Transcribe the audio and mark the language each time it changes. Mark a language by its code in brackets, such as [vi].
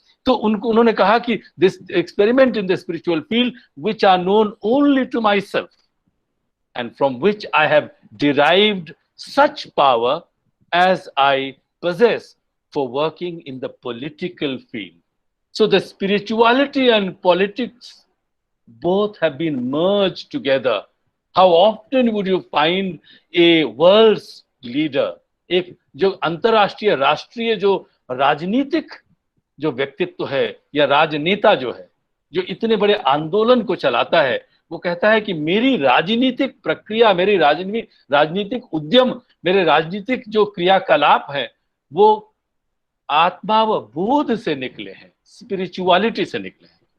[hi] तो उन्होंने कहा कि [en] This experiment in the spiritual field which are known only to myself and from which I have derived such power as I possess for working in the political field. So the spirituality and politics both have been merged together. How often would you find a world's leader, [hi] एक जो अंतरराष्ट्रीय राष्ट्रीय जो राजनीतिक जो व्यक्तित्व है या राजनेता जो है, जो इतने बड़े आंदोलन को चलाता है, वो कहता है कि मेरी राजनीतिक प्रक्रिया, मेरी राजनीतिक उद्यम, मेरे राजनीतिक जो क्रियाकलाप है वो आत्मा व बोध से निकले हैं, स्पिरिचुअलिटी से निकले हैं।